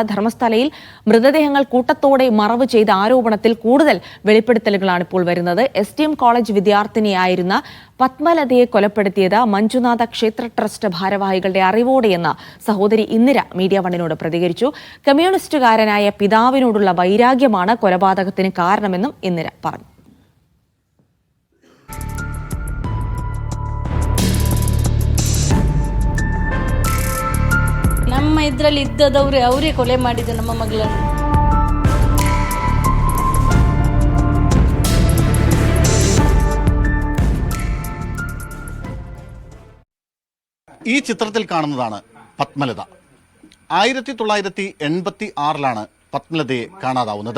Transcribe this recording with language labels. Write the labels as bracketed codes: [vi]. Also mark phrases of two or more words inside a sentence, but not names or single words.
[ml] ധർമ്മസ്ഥലയിൽ മൃതദേഹങ്ങൾ കൂട്ടത്തോടെ മറവ് ചെയ്ത ആരോപണത്തിൽ കൂടുതൽ വെളിപ്പെടുത്തലുകളാണ് ഇപ്പോൾ വരുന്നത്. STM കോളേജ് വിദ്യാർത്ഥിനിയായിരുന്ന പത്മലതയെ കൊലപ്പെടുത്തിയത് മഞ്ജുനാഥ ക്ഷേത്ര ട്രസ്റ്റ് ഭാരവാഹികളുടെ അറിവോടെയെന്ന് സഹോദരി ഇന്ദിര മീഡിയ വണ്ണിനോട് പ്രതികരിച്ചു. കമ്മ്യൂണിസ്റ്റുകാരനായ പിതാവിനോടുള്ള വൈരാഗ്യമാണ് കൊലപാതകത്തിന് കാരണമെന്നും ഇന്ദിര പറഞ്ഞു. [kn] ನಮ್ಮ ಇದರಲ್ಲಿ ಇದ್ದದವ್ರೆ ಅವರೇ ಕೊಲೆ ಮಾಡಿದ್ದು ನಮ್ಮ ಮಗಳನ್ನು. [ml] ഈ ചിത്രത്തിൽ കാണുന്നതാണ് പത്മലത. 1986 പത്മലതയെ കാണാതാവുന്നത്.